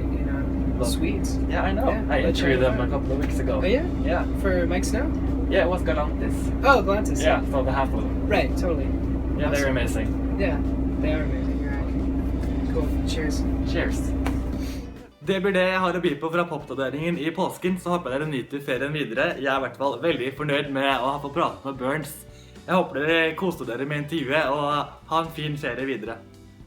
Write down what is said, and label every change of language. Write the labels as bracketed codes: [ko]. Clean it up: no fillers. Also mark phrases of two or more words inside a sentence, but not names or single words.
[en] Love. Swedes. Yeah, I know. Yeah, I but interviewed them you're- a couple of weeks ago. Oh yeah? Yeah. For Mike Snow? Yeah, it was Galantis. Oh, Galantis. Yeah, so the half of them. Right, totally. Yeah, they're Awesome. amazing. Yeah, they are amazing. You're right. Cool. Cheers. Cheers. [no] Det blir det jeg har å by på fra POPdateringen i påsken, så håper jeg dere nyter ferien videre. Jeg er I hvert fall veldig fornøyd med å ha fått pratet med Børns. Jeg håper dere koste dere med intervjuet, og ha en fin ferie videre.